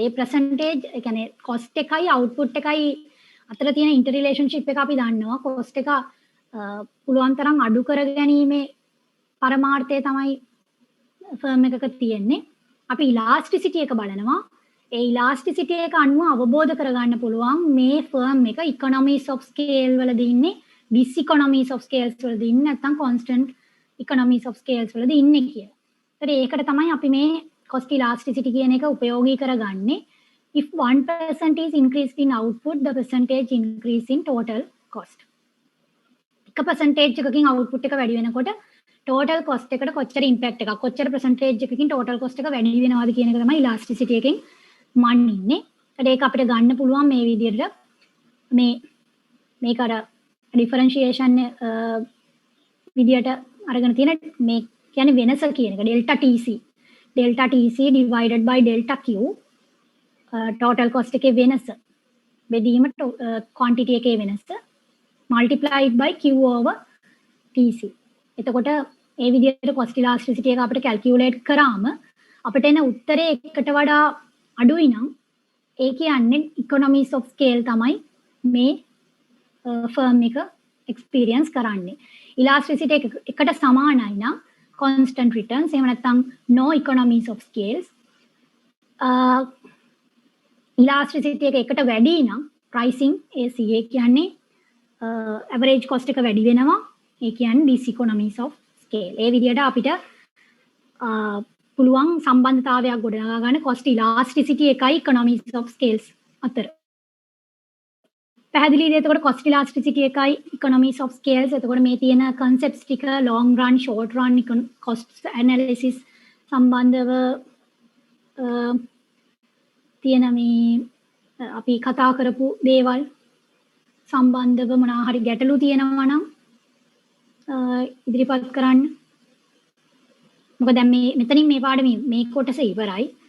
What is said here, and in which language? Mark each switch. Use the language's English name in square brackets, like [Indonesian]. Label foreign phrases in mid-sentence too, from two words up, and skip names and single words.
[Sinhala] ඒ percentage ඒ කියන්නේ cost එකයි output එකයි අතර තියෙන interrelationship එක අපි දන්නවා. cost එක පුළුවන් තරම් අඩු කර ගැනීමේ පරමාර්ථය තමයි firm එකක තියෙන්නේ. අපි elasticity එක බලනවා. ඒ elasticity එක අනුව අවබෝධ කරගන්න පුළුවන් මේ firm එක [English] economies of scale [Sinhala] වලදී ඉන්නේ [English] diseconomies of scales [Sinhala] වලදී ඉන්නේ නැත්නම් [English] constant economies of scales [Sinhala] වලදී ඉන්නේ කියලා. ඒකට තමයි අපි මේ [English] cost elasticity [Sinhala] කියන එක උපයෝගී කරගන්නේ. [English] If 1% is increased in output, the percentage increase in total cost. [Sinhala] එක percentage එකකින් output එක වැඩි වෙනකොට [English] total cost [Sinhala] එකට කොච්චර impact එකක් කොච්චර percentage එකකින් [English] total cost [Sinhala] එක වැඩි වෙනවද කියන එක තමයි elasticity එකෙන් මනින්නේ. ඒක අපිට ගන්න පුළුවන් මේ විදිහට මේක අර differentiation විදිහට අරගෙන තියෙන මේ කියන්නේ වෙනස කියන එක [English] delta TC divided by delta Q total cost [Sinhala] එකේ වෙනස බෙදීම quantity එකේ වෙනස [English] multiplied by Q over TC. [Sinhala] එතකොට ඒ විදිහට [English] cost elasticity [Sinhala] එක අපිට calculate කරාම අපිට එන උත්තරේ එකට වඩා අඩුයි නම් ඒ කියන්නේ [English] economies of scale [Sinhala] තමයි මේ firm එක experience කරන්නේ. elasticity එකට සමානයි නම් [English] constant returns [Sinhala] එහෙම නැත්නම් [English] no economies of scales. [Sinhala] elasticity එකට වැඩි නම් [English] pricing ACA [Sinhala] කියන්නේ [English] average cost [Sinhala] එක වැඩි වෙනවා. ඒ කියන්නේ [English] diseconomies of scale. [Sinhala] ඒ විදිහට අපිට පුළුවන් සම්බන්ධතාවයක් ගොඩනගා ගන්න [English] cost elasticity [Sinhala] එකයි [English] economies of scales [Sinhala] අතර. පැහැදිලිද? එතකොට [English] cost elasticity [Sinhala] එකයි [English] economies of scales. [Sinhala] එතකොට මේ තියෙන concepts ටික [English] long run short run cost analysis [Sinhala] සම්බන්ධව තියෙන මේ අපි කතා කරපු දේවල් සම්බන්ධව මොනවා හරි ගැටලු තියෙනවා නම් ඉදිරිපත් කරන්න. මොකද දැන් මෙතනින් මේ පාඩමේ මේ කොටස ඉවරයි.